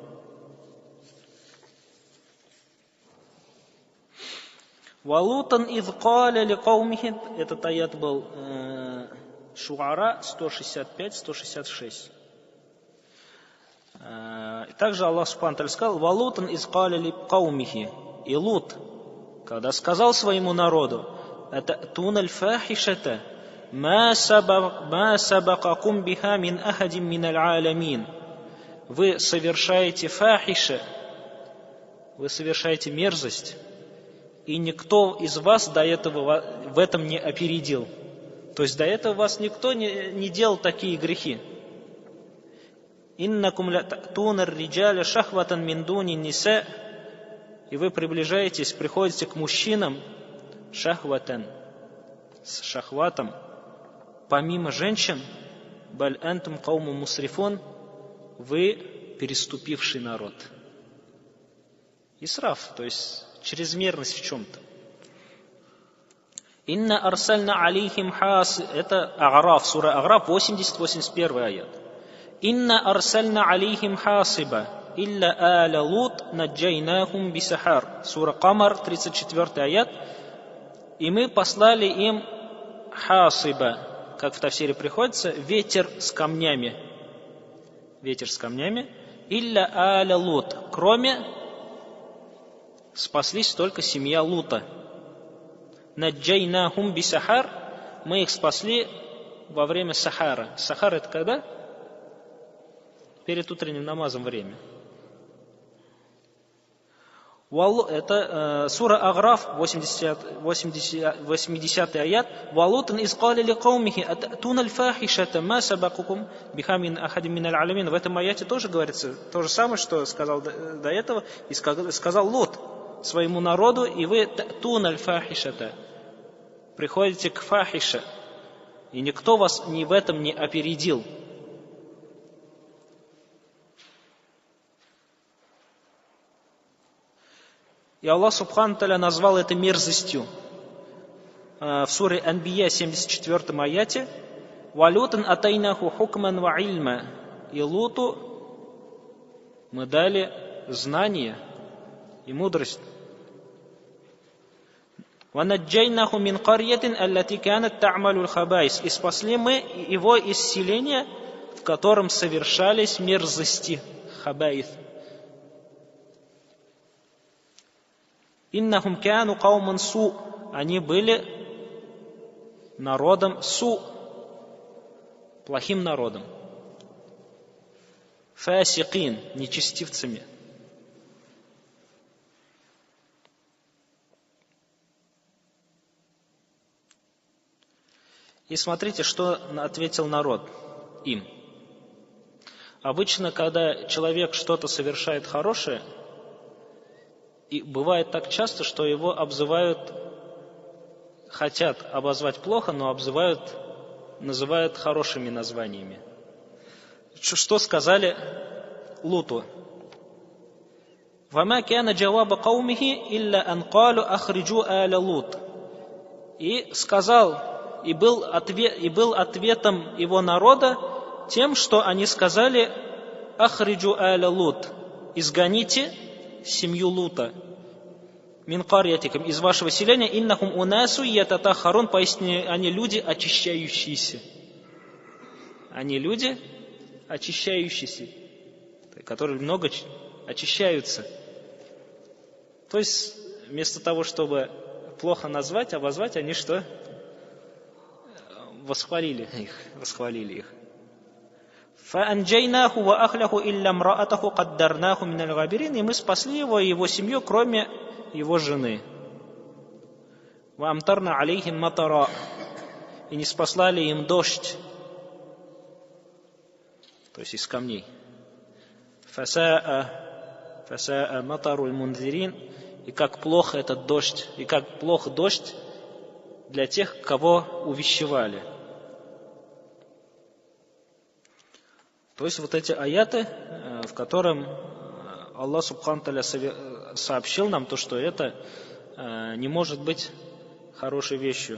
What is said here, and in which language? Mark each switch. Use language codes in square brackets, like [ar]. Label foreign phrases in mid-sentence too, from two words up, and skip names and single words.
[ar] «ولوطا إذ قال لقومه», [ru] этот аят был Шуара 165-166. Также [ar] الله سبحانه وتعالى [ru] сказал: [ar] «ولوطا إذ قال لقومه». [ru] И Лут, когда сказал своему народу: [ar] «أتأتون الفاحشة ما سبقكم بها من أحد من العالمين». [ru] Вы совершаете фахиша, вы совершаете мерзость, и никто из вас до этого в этом не опередил. То есть до этого вас никто не делал такие грехи. [ar] «إنكم لتأتون الرجال شهوة من دون النساء». [ru] И вы приходите к мужчинам шахватан, с шахватом, помимо женщин, [ar] بل أنتم قوم مسرفون, [ru] вы переступивший народ. Исраф, то есть чрезмерность в чем-то. [ar] إنا أرسلنا عليهم حاص, [ru] это Агараф, сура Агараф, 80-81 аят. [ar] إنا أرسلنا عليهم حاصبا إلا آل لوط نجيناهم بسحر, сура Камар, 34 аят. [ru] И мы послали им хасиба, как в тафсире приходится, ветер с камнями. Ветер с камнями. [ar] إلا آل لوط, [ru] кроме спаслись только семья Лута. [ar] نجيناهم بسحر, [ru] мы их спасли во время сахара. Сахар это когда? Перед утренним намазом время. Это сура Агараф, 80 аят. [ar] ولوطا إذ قال لقومه أتأتون الفاحشة ما سبقكم بها من أحد من العالمين. [ru] В этом аяте тоже говорится то же самое, что сказал до этого. И сказал Лот своему народу, и вы [ar] تأتون الفاحشة, [ru] приходите к фахиша, и никто вас ни в этом не опередил. И [ar] الله سبحانه وتعالى [ru] назвал это мерзостью. В суре Анбия, 74 аяте, [ar] «ولوطا آتيناه حكما وعلما». [ru] И Луту мы дали знание и мудрость. [ar] «ونجيناه من القرية التي كانت تعمل الخبائث». [ru] И спасли мы его из селения, в котором совершались мерзости, хабаис. [ar] «إنهم كانوا قوما سوء». [ru] Они были народом су, плохим народом. Фасикин, нечестивцами. И смотрите, что ответил народ им. Обычно, когда человек что-то совершает хорошее, и бывает так часто, что его обзывают, хотят обозвать плохо, но называют хорошими названиями. Что сказали Луту? [ar] «وما كان جواب قومه إلا أن قالوا أخرجوا آل لوط». [ru] И сказал, и был ответом его народа тем, что они сказали [ar] أخرجوا آل لوط, [ru] изгоните семью Лута, [ar] من قريتكم, [ru] из вашего селения, [ar] إنهم أناس يتطهرون, [ru] поистине они люди очищающиеся. Они люди очищающиеся, которые много очищаются. То есть, вместо того, чтобы плохо назвать, обозвать, они что? Восхвалили их. [ar] فَأَنْجَيْنَاهُ وَأَخْلَهُ إِلَّا امْرَأَتَهُ قَدَّرْنَاهُ مِنَ الْغَابِرِينَ. [ru] И мы спасли его и его семью, кроме его жены. [ar] وَأَمْطَرْنَا عَلَيْهِمْ مَطَرًا. [ru] И не спаслали им дождь, то есть из камней. [ar] فَسَاءَ مَطَرُ الْمُنْذِرِينَ. [ru] И как плохо этот дождь, и как плох дождь для тех, кого увещевали. То есть вот эти аяты, в котором [ar] الله سبحانه وتعالى [ru] сообщил нам то, что это не может быть хорошей вещью.